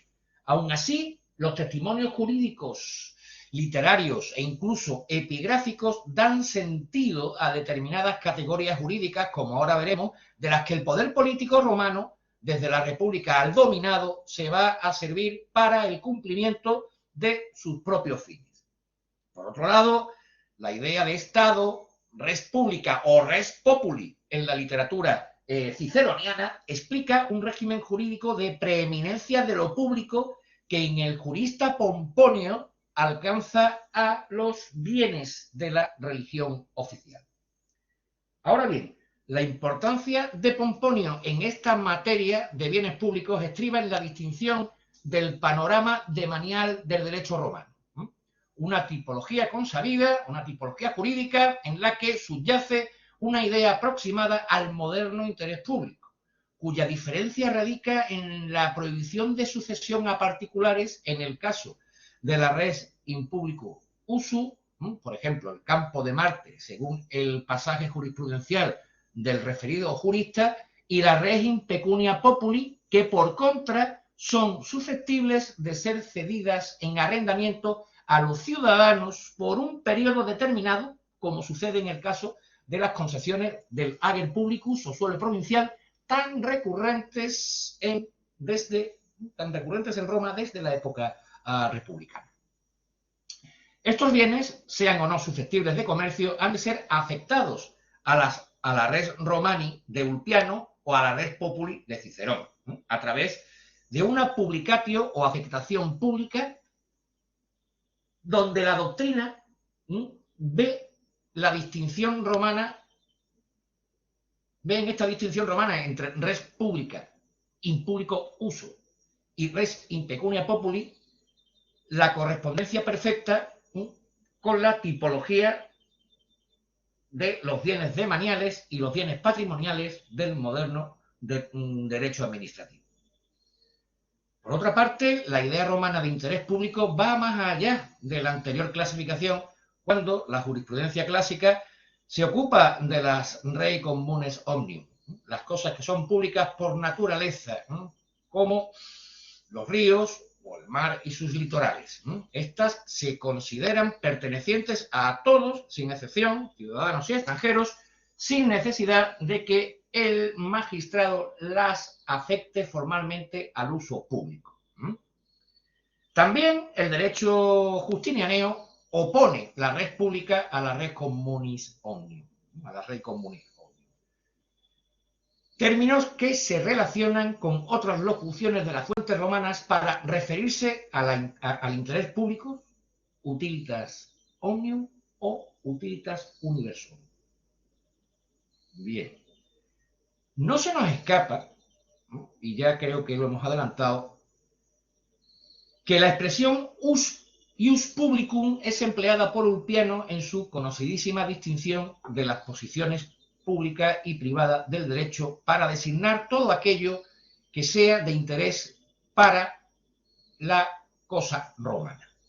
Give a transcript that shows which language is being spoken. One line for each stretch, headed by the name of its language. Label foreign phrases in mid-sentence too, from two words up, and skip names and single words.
Spanish: Aún así, los testimonios jurídicos, literarios e incluso epigráficos dan sentido a determinadas categorías jurídicas, como ahora veremos, de las que el poder político romano, desde la República al dominado, se va a servir para el cumplimiento de sus propios fines. Por otro lado, la idea de Estado,
Latin: res publica
Spanish: o
Latin: res populi
Spanish: en la literatura ciceroniana, explica un régimen jurídico de preeminencia de lo público que en el jurista Pomponio alcanza a los bienes de la religión oficial. Ahora bien, la importancia de Pomponio en esta materia de bienes públicos estriba en la distinción del panorama demanial del derecho romano. Una tipología consabida, una tipología jurídica en la que subyace una idea aproximada al moderno interés público, cuya diferencia radica en la prohibición de sucesión a particulares en el caso de la
Latin: res in publico usu,
Spanish: por ejemplo, el campo de Marte, según el pasaje jurisprudencial del referido jurista, y la
Latin: res in pecunia populi,
Spanish: que por contra son susceptibles de ser cedidas en arrendamiento a los ciudadanos por un periodo determinado, como sucede en el caso de las concesiones del
Latin: ager publicus
Spanish: o suelo provincial, tan recurrentes en Roma desde la época republicana. Estos bienes, sean o no susceptibles de comercio, han de ser afectados a la
Latin: res romani
Spanish: de Ulpiano o a la
Latin: res populi
Spanish: de Cicerón, a través de una publicatio o afectación pública donde la doctrina ve la distinción romana, ve en esta distinción romana entre
Latin: res publica, in publico uso,
Spanish: y
Latin: res in pecunia populi,
Spanish: la correspondencia perfecta con la tipología de los bienes demaniales y los bienes patrimoniales del moderno derecho administrativo. Por otra parte, la idea romana de interés público va más allá de la anterior clasificación, cuando la jurisprudencia clásica se ocupa de las
Latin: rei communes omnium,
Spanish: las cosas que son públicas por naturaleza, como los ríos o el mar y sus litorales. Estas se consideran pertenecientes a todos, sin excepción, ciudadanos y extranjeros, sin necesidad de que el magistrado las afecte formalmente al uso público. También el derecho justinianeo opone la
Latin: res pública
Spanish: a la
Latin: res communis omnium,
Spanish: a la
Latin: rei communis omnium.
Spanish: Términos que se relacionan con otras locuciones de las fuentes romanas para referirse al interés público,
Latin: utilitas omnium o utilitas universum.
Spanish: Bien. No se nos escapa, y ya creo que lo hemos adelantado, que la expresión
Latin: ius publicum
Spanish: es empleada por Ulpiano en su conocidísima distinción de las posiciones pública y privada del derecho para designar todo aquello que sea de interés para la cosa romana.